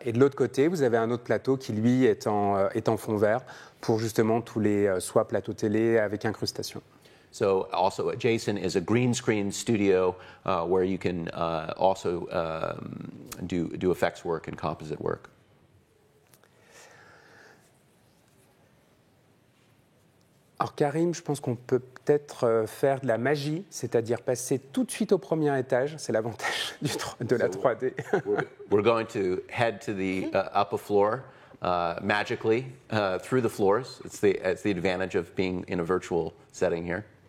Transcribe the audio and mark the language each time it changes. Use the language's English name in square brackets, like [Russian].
[French] Et de l'autre côté, vous avez un autre plateau qui, lui, est en fond vert pour justement tous les soit plateaux télé avec incrustation. [English] So also adjacent is a green screen studio where you can also do effects work and composite work. [French] Alors Karim, je pense qu'on peut peut-être faire de la magie, c'est-à-dire passer tout de suite au premier étage. C'est l'avantage de la 3D. [English] We're going to head to the upper floor magically through the floors. It's the advantage of being in a virtual setting here.